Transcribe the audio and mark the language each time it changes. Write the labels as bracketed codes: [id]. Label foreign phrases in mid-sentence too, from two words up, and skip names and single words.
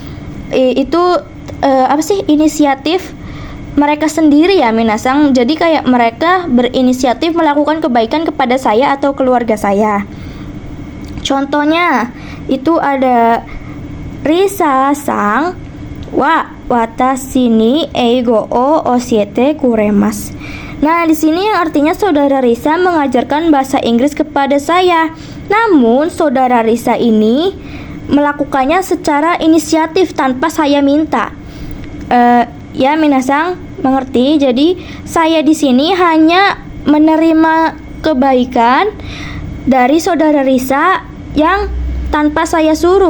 [id] Inisiatif mereka sendiri ya minasang. Jadi kayak mereka berinisiatif melakukan kebaikan kepada saya atau keluarga saya. Contohnya itu ada [ja] リサさんは私に英語を教えてくれます. [id] Nah, di sini yang artinya saudara Risa mengajarkan bahasa Inggris kepada saya. Namun saudara Risa ini melakukannya secara inisiatif tanpa saya minta. Ya minasang, mengerti? Jadi saya di sini hanya menerima kebaikan dari saudara Risa yang tanpa saya suruh.